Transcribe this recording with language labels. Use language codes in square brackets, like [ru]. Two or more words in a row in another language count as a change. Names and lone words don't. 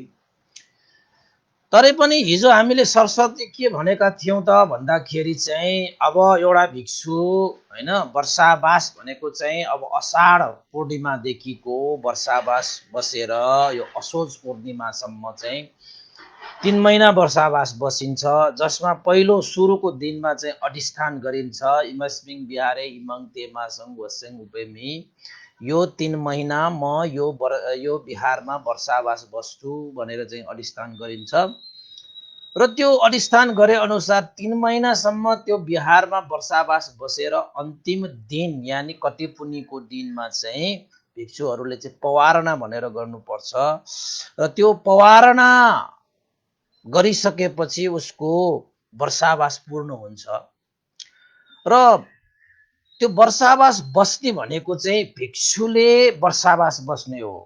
[ne] तरै पनि हिजो हामीले सरस्वती के भनेका थियौं त भन्दाखेरि चाहिँ अब एउटा भिक्षु हैन, वर्षावास भनेको चाहिँ अब अषाढ पूर्णिमादेखिको वर्षावास बसेर यो असोज पूर्णिमासम्म चाहिँ 3 महिना वर्षावास बसिन्छ, जसमा पहिलो सुरुको दिनमा चाहिँ अधिष्ठान गरिन्छ। [pi] इमस्मिङ बिहारे इमङ तेमासङ वसङ उपेमी, [ne] यो 3 महिना म यो बिहारमा वर्षावास बस्छु भनेर चाहिँ अधिष्ठान गरिन्छ र त्यो अधिष्ठान गरे अनुसार 3 महिनासम्म त्यो बिहारमा वर्षावास बसेर अन्तिम दिन यानी कटिपुनीको दिनमा चाहिँ भिक्षुहरूले चाहिँ पवारणा भनेर गर्नुपर्छ र त्यो पवारणा गरिसकेपछि उसको वर्षावास पूर्ण हुन्छ र त्यो वर्षावास बस्ने भनेको चाहिँ भिक्षुले वर्षावास बस्ने हो।